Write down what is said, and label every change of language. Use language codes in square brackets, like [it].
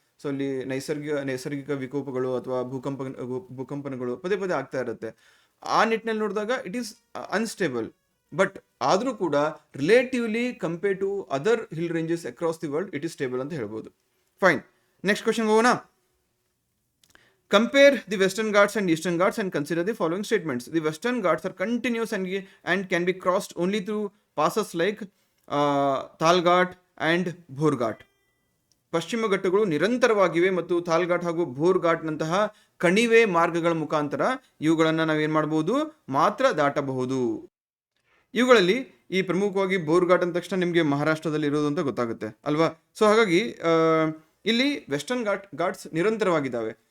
[kn] So ಅಲ್ಲಿ ನೈಸರ್ಗಿಕ ವಿಕೋಪಗಳು ಅಥವಾ ಭೂಕಂಪನಗಳು ಪದೇ ಪದೇ ಆಗ್ತಾ ಇರುತ್ತೆ. ಆ ನಿಟ್ಟಿನಲ್ಲಿ ನೋಡಿದಾಗ [en] it is unstable, but [kn] ಆದರೂ ಕೂಡ [en] relatively compare to other hill ranges across the world it is stable [kn] ಅಂತ ಹೇಳ್ಬೋದು. [en] Fine, next question ಹೋಗೋಣ. Compare the Western Ghats and Eastern Ghats and consider the following statements. The Western Ghats are continuous and can be crossed only through passes like Thalghat and Bhorghat. [kn] ಪಶ್ಚಿಮ ಘಟ್ಟಗಳು ನಿರಂತರವಾಗಿವೆ ಮತ್ತು ಥಾಲ್ಘಾಟ್ ಹಾಗೂ ಭೋರ್ಘಾಟ್ನಂತಹ ಕಣಿವೆ ಮಾರ್ಗಗಳ ಮುಖಾಂತರ ಇವುಗಳನ್ನು ನಾವೇನು ಮಾಡ್ಬೋದು? ಮಾತ್ರ ದಾಟಬಹುದು. ಇವುಗಳಲ್ಲಿ ಈ ಪ್ರಮುಖವಾಗಿ ಬೋರ್ಘಾಟ್ ಅಂದ ತಕ್ಷಣ ನಿಮಗೆ ಮಹಾರಾಷ್ಟ್ರದಲ್ಲಿ ಇರೋದು ಅಂತ ಗೊತ್ತಾಗುತ್ತೆ ಅಲ್ವಾ? ಸೊ ಹಾಗಾಗಿ ಇಲ್ಲಿ ವೆಸ್ಟರ್ನ್ ಘಾಟ್ಸ್ ನಿರಂತರವಾಗಿದ್ದಾವೆ.